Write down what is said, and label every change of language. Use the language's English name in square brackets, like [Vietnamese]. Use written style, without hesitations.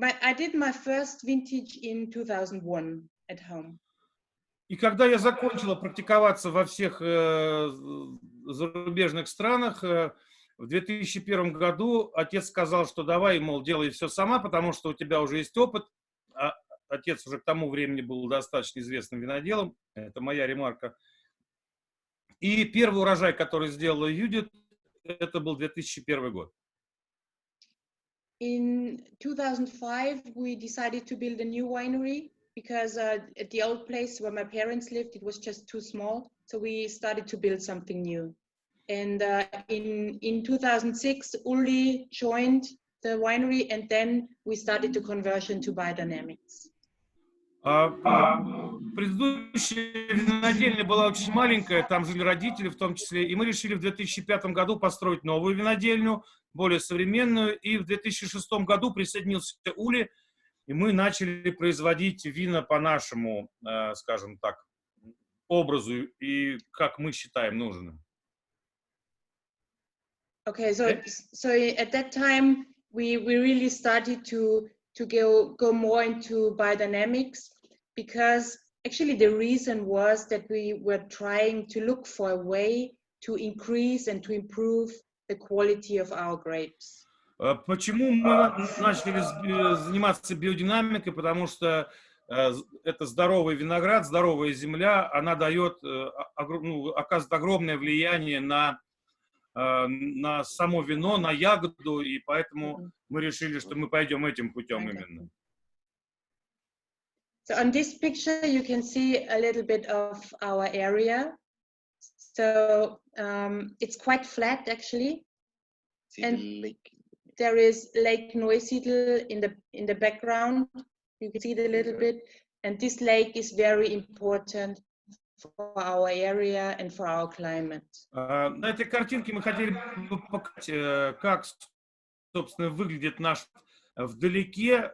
[English] I did my first vintage in 2001 at home. [Russian] И когда я закончила практиковаться во всех зарубежных странах, в 2001 году отец сказал, что давай, мол, делай все сама, потому что у тебя уже есть опыт. А отец уже к тому времени был достаточно известным виноделом. Это моя ремарка. И первый урожай, который сделала Юдит, это был 2001 год. [English] In 2005, we decided to build a new winery. Because at the old place where my parents lived, it was just too small. So we started to build something new. And in 2006, Uli joined the winery, and then we started to conversion to biodynamics. [Russian] Предыдущая винодельня была очень маленькая, там жили родители в том числе, и мы решили в 2005 году построить новую винодельню, более современную, и в 2006 году присоединился Ули, и мы начали производить вина по нашему, скажем так, образу и как мы считаем нужным. [English] Okay, so at that time we really started to go more into biodynamics, because actually the reason was that we were trying to look for a way to increase and to improve the quality of our grapes. [Russian] Почему мы начали заниматься биодинамикой? Потому что это здоровый виноград, здоровая земля, она дает, оказывает огромное влияние на само вино, на ягоду, и поэтому мы решили, что мы пойдем этим путем именно. [English] So on this picture you can see a little bit of our area. So it's quite flat actually. And there is Lake Neusiedl in the background. You can see it a little bit, and this lake is very important for our area and for our climate. [Russian] На этой картинке мы хотели бы показать, как, собственно, выглядит наш вдалеке.